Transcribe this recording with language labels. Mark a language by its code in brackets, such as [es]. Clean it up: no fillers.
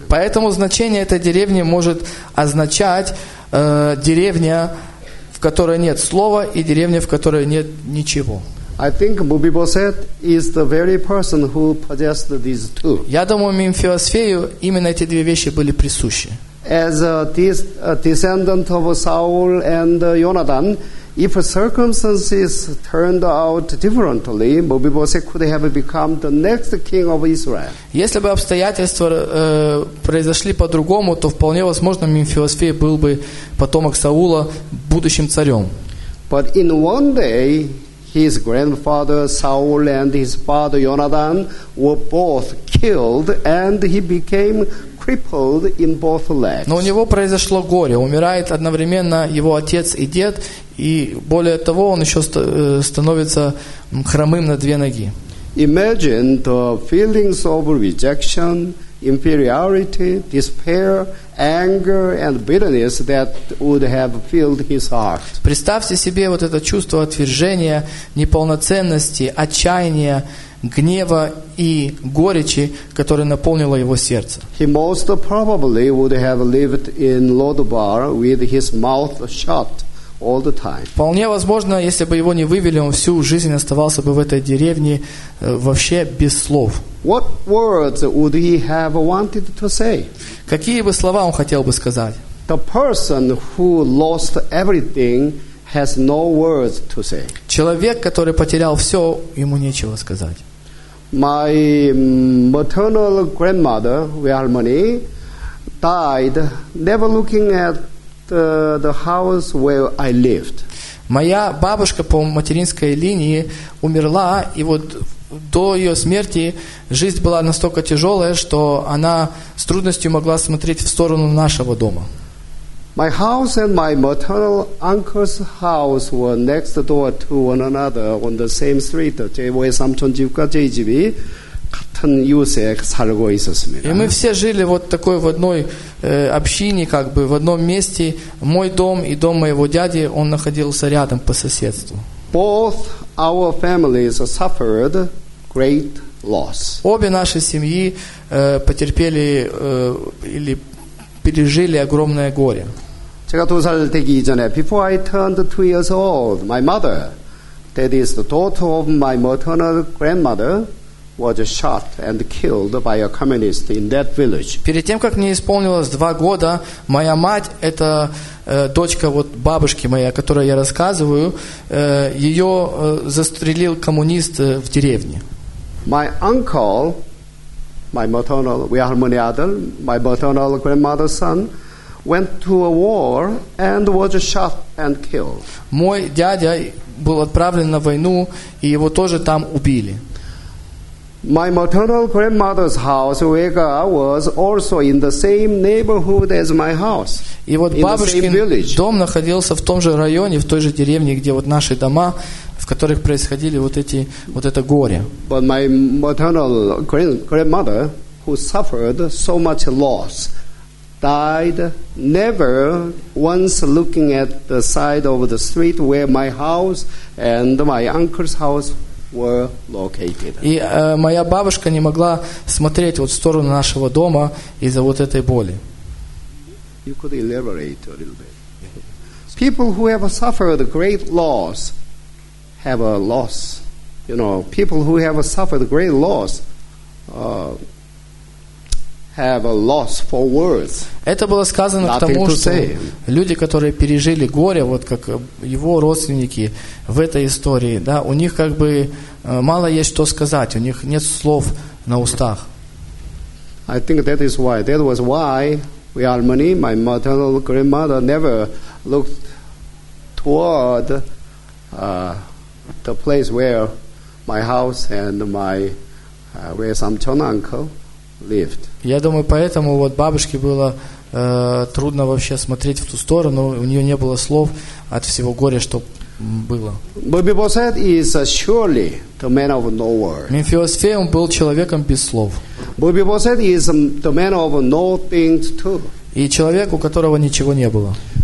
[ru] Поэтому значение этой деревни может означать деревня, в которой нет слова, и деревня, в которой нет ничего. [en] I think Mephibosheth is the very person who possessed these two. [ru] Я думаю, Мефибосфею именно эти две вещи были присущи. [en] As a descendant of Saul and Jonathan, if circumstances turned out differently, Mephibosheth could have become the next king of Israel. [ru] Если бы обстоятельства произошли по-другому, то вполне возможно, Мефибосфей был бы потомок Саула, будущим царем. [en] But in one day, his grandfather Saul and his father Jonathan were both killed, and he became crippled in both legs. [ru] Но у него произошло горе. Умирает одновременно его отец и дед, и более того, он еще становится хромым на две ноги. [en] Imagine the feelings of rejection, inferiority, despair, anger, and bitterness that would have filled his heart. [ru] Представьте себе вот это чувство отвержения, неполноценности, отчаяния, гнева и горечи, которое наполнило его сердце. [en] He most probably would have lived in Lodabar with his mouth shut all the time. [ru] Вполне возможно, если бы его не вывели, он всю жизнь оставался бы в этой деревне вообще без слов. [en] What words would he have wanted to say? [ru] Какие бы слова он хотел бы сказать? [en] The person who lost everything has no words to say. [ru] Человек, который потерял все, ему нечего сказать. [en] My maternal grandmother, Wilmoni, died never looking at the house where I lived. [ru] Моя бабушка по материнской линии умерла, и вот до ее смерти жизнь была настолько тяжелая, что она с трудностью могла смотреть в сторону нашего дома. [en] My house and my maternal uncle's house were next door to one another on the same street. [ko] 제 삼촌 집과 제 집이 같은 이웃에 살고 있었습니다. [ru] И мы все жили вот такой в одной общине, как бы в одном месте. Мой дом и дом моего дяди, он находился рядом по соседству. [en] Both our families suffered great loss. [ru] Обе наши семьи потерпели или пережили огромное горе. [ko] 제가 두 살 되기 전에, [en] before I turned 2 years old, my mother, that is the daughter of my maternal grandmother, was shot and killed by a communist in that village. [ru] Перед тем, как мне исполнилось 2 года, моя мать, это дочка вот бабушки моей, о которой я рассказываю, ее застрелил коммунист в деревне. [en] My uncle, my maternal, we are many other, my maternal grandmother's son, went to a war and was shot and killed. [ru] Мой дядя был отправлен на войну, и его тоже там убили. [en] My maternal grandmother's house, Vega, was also in the same neighborhood as my house. [ru] И вот бабушкин дом находился в том же районе, в той же деревне, где вот наши дома, в которых происходили вот эти вот это горе. [en] But my maternal grandmother, who suffered so much loss, died never once looking at the side of the street where my house and my uncle's house were located. [ru] И моя бабушка не могла смотреть вот в сторону нашего дома из-за вот этой боли. [en] You could elaborate a little bit. People who have suffered great loss have a loss. You know, people who have suffered great loss have a loss for words. [ru] Это было сказано к тому, что люди, которые пережили горе, вот как его родственники в этой истории, да, у них как бы мало есть что сказать, у них нет слов на устах. [en] I think that is why. That was why we Armani, my maternal grandmother, never looked toward the place where my house and my where Samchon uncle lived. [ru] Я думаю, поэтому вот бабушке было трудно вообще смотреть в ту сторону, у нее не было слов от всего горя, что было. [en] Mephibosheth is surely the man of no words. [ru] Мефибосфей, он был человеком без слов. [en] Mephibosheth is the man of no things too. [ru] И человек, у которого ничего не было.